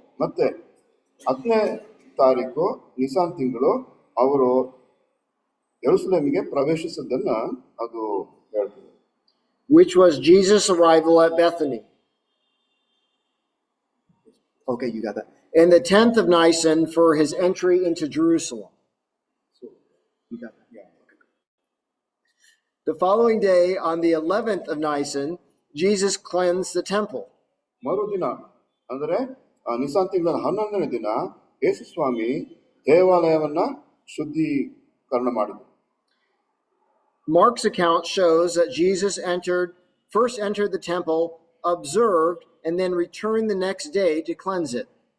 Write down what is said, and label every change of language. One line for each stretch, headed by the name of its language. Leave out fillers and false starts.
Kannada: ಮತ್ತೆ 10ನೇ ತಾರೀಕು ನಿಸಾನ್ ತಿಂಗಳು ಅವರು ಯೆರೂಸಲೇಮಿಗೆ ಪ್ರವೇಶಿಸಿದ್ದನ್ನ ಅದು ಹೇಳ್ತದೆ.
English: Which was Jesus' arrival at Bethany. Okay, you got that. And the 10th of Nisan for his entry into Jerusalem. So, you got that? Yeah. Okay. The following day, on the 11th of Nisan, Jesus cleansed the temple.
Kannada: ಮರುದಿನ ಅಂದರೆ Nissan ತಿಂಗಳ 11ನೇ ದಿನ ಯೇಸು ಸ್ವಾಮಿ ದೇವಾಲಯವನ್ನ ಶುದ್ಧೀಕರಣ ಮಾಡಿದರು.
English: Mark's account shows that Jesus first entered the temple, observed, and then returned the next day to cleanse it.